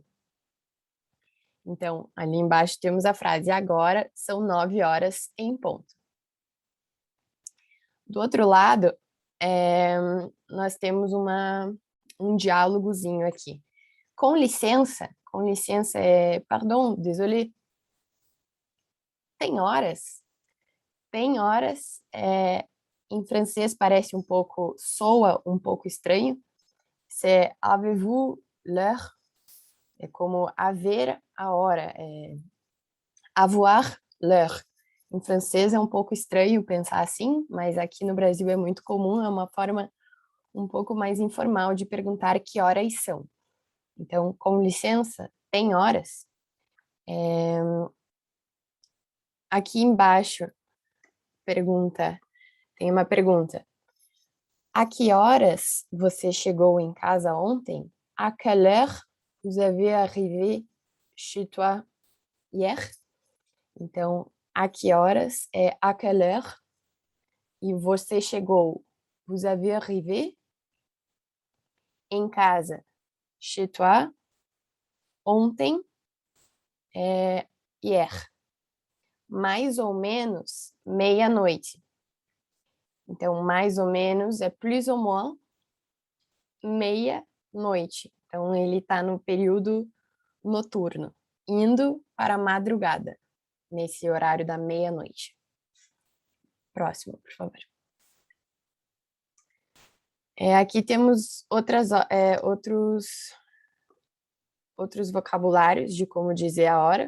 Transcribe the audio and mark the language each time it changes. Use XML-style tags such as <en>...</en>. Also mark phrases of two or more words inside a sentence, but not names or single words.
<pt>Então, ali embaixo temos a frase, agora são 9 horas em ponto. Do outro lado, nós temos um diálogozinho aqui. Com licença</pt> <fr>pardon, désolé.</fr> <pt>Tem horas, em francês parece soa um pouco estranho.</pt> <fr>C'est avez-vous l'heure?</fr> <pt>É como haver a hora,</pt> <fr>avoir l'heure.</fr> <pt>Em francês é um pouco estranho pensar assim, mas aqui no Brasil é muito comum, é uma forma um pouco mais informal de perguntar que horas são. Então, com licença, tem horas? Aqui embaixo tem uma pergunta. A que horas você chegou em casa ontem?</pt> <fr>À quelle heure vous avez arrivé chez toi hier?</fr> <pt>Então, a que horas é</pt> <fr>à quelle heure?</fr> <pt>E você chegou,</pt> <fr>vous avez arrivé</fr> <pt>em casa,</pt> <fr>chez toi,</fr> <pt>ontem, hier. Mais ou menos meia-noite. Então, mais ou menos é</pt> <fr>plus ou moins</fr> <pt>meia-noite. Então, ele está no período noturno, indo para a madrugada, nesse horário da meia-noite. Próximo, por favor. Aqui temos outros vocabulários de como dizer a hora.</pt>